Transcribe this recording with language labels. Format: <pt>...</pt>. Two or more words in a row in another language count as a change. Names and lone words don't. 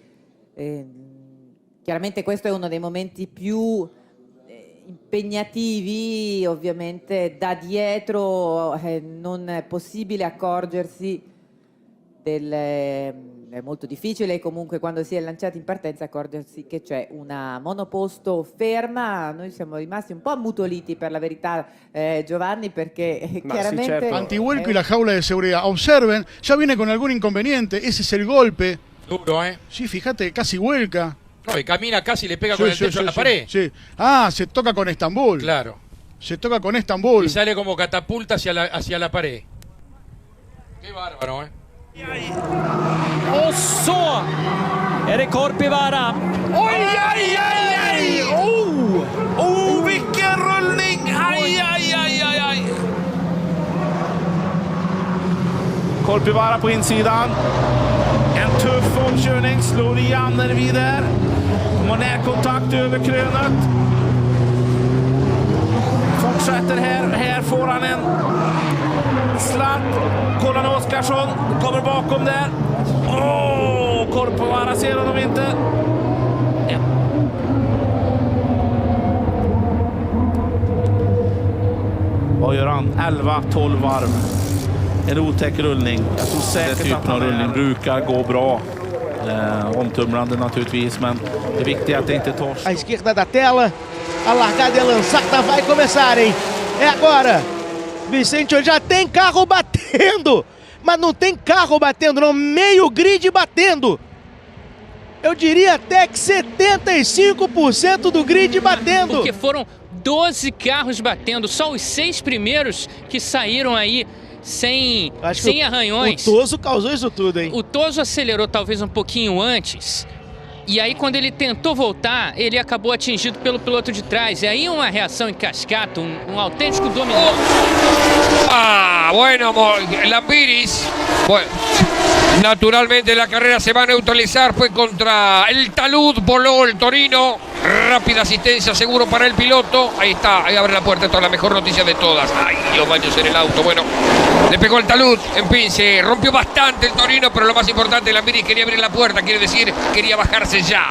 <it>Chiaramente questo è uno dei momenti più impegnativi, ovviamente da dietro non è possibile accorgersi è molto difficile comunque quando si è lanciati in partenza accorgersi che c'è una monoposto ferma. Noi siamo rimasti un po' ammutoliti per la verità, Giovanni, perché chiaramente...</it> <es>Antivuelco y la jaula de seguridad. Observen, ya viene con algún inconveniente, ese es el golpe. Duro, Sí, fíjate, casi vuelca. No, y camina casi, le pega con el techo a la pared. Sí. Ah, se toca con Estambul. Claro. Se toca con Estambul. Y sale como catapulta hacia la pared. Qué bárbaro,</es> <sv>Og så det Korpivara. Oj, aj, aj, aj! Vilken rullning! Aj, aj, aj, aj, aj! Korpivara på insidan. En tuff omkörning, slår igen när vi där. De har närkontakt över krönet. Fortsätter här får han en slatt. Kollar Oskarsson, kommer bakom där. Korpivara ser honom inte. Ja. Vad gör han? 11-12 varv. En otäck rullning. Jag tror säkert den typen av rullning brukar gå bra. Omtumlande naturligtvis, men det viktiga är att det inte tar...</sv> <pt>À esquerda da tela, a largada é lançada, vai começar, hein? É agora. Vicente, já tem carro batendo, mas não tem carro batendo, não, meio grid batendo. Eu diria até que 75% do grid batendo. Porque foram 12 carros batendo, só os 6 primeiros que saíram aí sem arranhões. O Toso causou isso tudo, hein? O Toso acelerou talvez um pouquinho antes. E aí quando ele tentou voltar, ele acabou atingido pelo piloto de trás. E aí uma reação em cascata, um autêntico dominó.</pt> <es>Ah, bueno, Lambiris. Bueno. Naturalmente la carrera se va a neutralizar, fue contra el talud, voló el Torino, rápida asistencia seguro para el piloto, ahí está, ahí abre la puerta, esta es la mejor noticia de todas, ay, los baños en el auto, bueno, le pegó el talud, en fin, se rompió bastante el Torino, pero lo más importante, la Miri quería abrir la puerta, quiere decir, quería bajarse ya.</es>